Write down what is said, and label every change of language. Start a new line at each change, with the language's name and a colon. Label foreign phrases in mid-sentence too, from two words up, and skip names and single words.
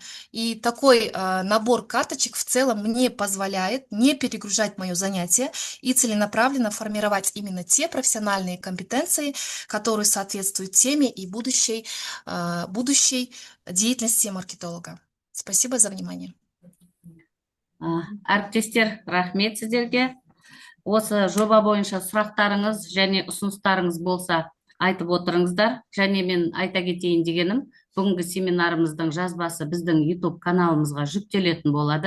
Russian: И такой набор карточек в целом мне позволяет не перегружать мое занятие и целенаправленно формировать именно те профессиональные компетенции, которые соответствуют теме и будущей деятельности маркетолога. Спасибо за внимание.
Kazakh: Әріптестер, рахмет сіздерге. Осы жоба бойынша сұрақтарыңыз және ұсыныстарыңыз болса, айтып отырыңыздар. Және мен айта кетейін дегенім, бүгінгі семинарымыздың жазбасы біздің YouTube каналымызға жүктелетін болады.